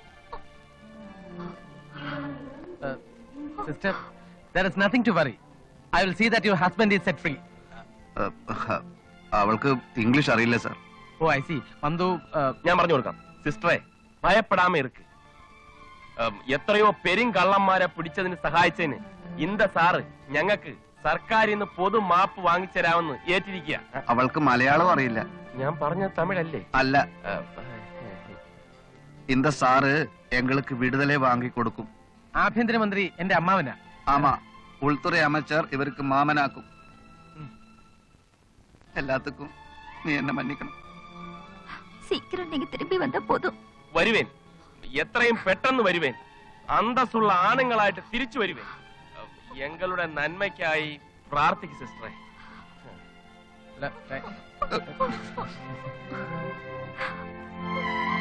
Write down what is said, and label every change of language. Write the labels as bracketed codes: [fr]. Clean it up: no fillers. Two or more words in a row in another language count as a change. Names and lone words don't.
[en] Sister, there is nothing to worry. I will see that your husband is set free. [ml] അവൾക്ക് ഇംഗ്ലീഷ് അറിയില്ല സാർ. [en] Oh, I see. Mandu, [ml] ഞാൻ പറഞ്ഞു കൊടുക്കാം. സിസ്റ്ററെ, [ta] பயப்படாம இருக்கு. [ml] എത്രയോ പെരുങ്കള്ളന്മാരെ പിടിച്ചതിന് സഹായിച്ചതിന് ഇന്ത സാറ് ഞങ്ങൾക്ക് സർക്കാരിൽ നിന്ന് പൊതു മാപ്പ് വാങ്ങിച്ചരാമെന്ന് ഏറ്റിരിക്കുക. അവൾക്ക് മലയാളം അറിയില്ല. ഞാൻ പറഞ്ഞ തമിഴല്ലേ? അല്ല, [ta] இந்த சாரு எங்களுக்கு விடுதலை வாங்கி கொடுக்கும். [ml] ആഭ്യന്തരമന്ത്രി എന്റെ അമ്മാവനാ. [ta] ஆமா, உள்துறை அமைச்சர் இவருக்கு மாமனாக்கும். எல்லாத்துக்கும் நீ என்ன மன்னிக்கணும். சீக்கிரம் நீங்க திரும்பி வந்தா போதும். [ml] വരുവേൻ, എത്രയും പെട്ടെന്ന് വരുവേൻ. അന്തസ്സുള്ള ആണുങ്ങളായിട്ട് തിരിച്ചു വരുവേൻ. ഞങ്ങളുടെ നന്മയ്ക്കായി പ്രാർത്ഥിക്കും സിസ്റ്ററെ. ല-